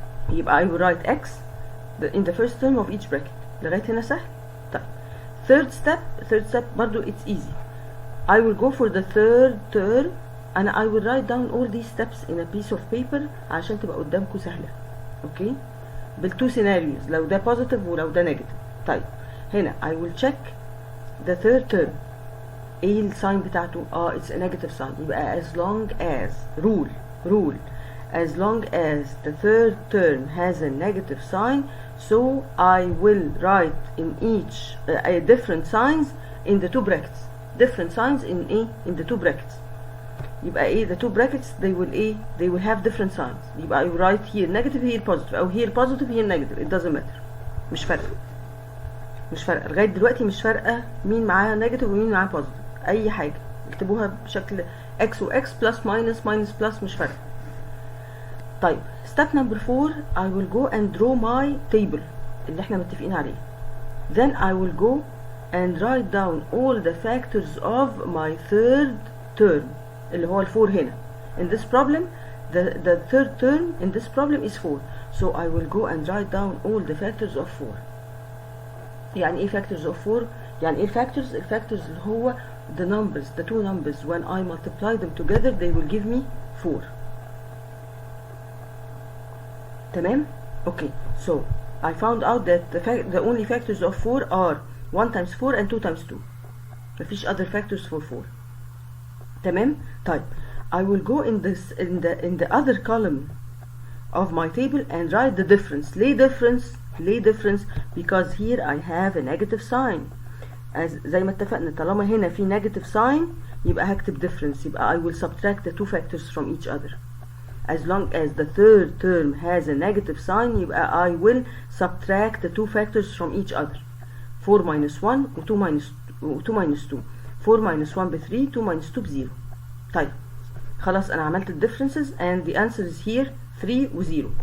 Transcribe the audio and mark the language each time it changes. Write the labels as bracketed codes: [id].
[en] يبقى I will write x in the first term of each bracket. [ar] لغاية هنا سهل. [en] طيب third step برضو it's easy. I will go for the third term and I will write down all these steps in a piece of paper [ar] عشان تبقى قدامكم سهلة. اوكي بالتو سيناريوز، لو ده positive ولو ده negative. [en] طيب هنا I will check the third term. [ar] ايه الساين بتاعته؟ [en] it's a negative sign. يبقى as long as rule as long as the third term has a negative sign, so I will write in each different signs in the two brackets. Different signs in the two brackets. يبقى ايه the two brackets they will have different signs. يبقى I write here negative here positive او here positive here negative. It doesn't matter. [ar] مش فارقة لغاية دلوقتي، مش فارقة مين معاه negative ومين معاه positive. اي حاجة اكتبوها بشكل x و x plus minus plus مش فارقة. [en] طيب step number 4 I will go and draw my table [ar] اللي احنا متفقين عليه. [en] Then I will go and write down all the factors of my third term [ar] اللي هو ال4 هنا. [en] In this problem the third term in this problem is 4, so I will go and write down all the factors of 4. [ar] يعني ايه factors of 4؟ يعني ايه الفاكتورز؟ الفاكتورز اللي هو [en] the numbers, the two numbers when I multiply them together they will give me 4. تمام؟ okay, so I found out that the only factors of 4 are 1 times 4 and 2 times 2. مفيش other factors for 4. تمام؟ طيب I will go in the other column of my table and write the difference. ليه difference? Because here I have a negative sign. [ar] زي ما اتفقنا طالما هنا في negative sign يبقى هكتب difference. [en] يبقى I will subtract the two factors from each other. As long as the third term has a negative sign يبقى I will subtract the two factors from each other. 4 minus 1 و 2 minus 2. 4 minus 1 ب 3, 2 minus 2 ب 0. [ar] طيب خلاص انا عملت ال [en] differences and the answer is here 3 و 0.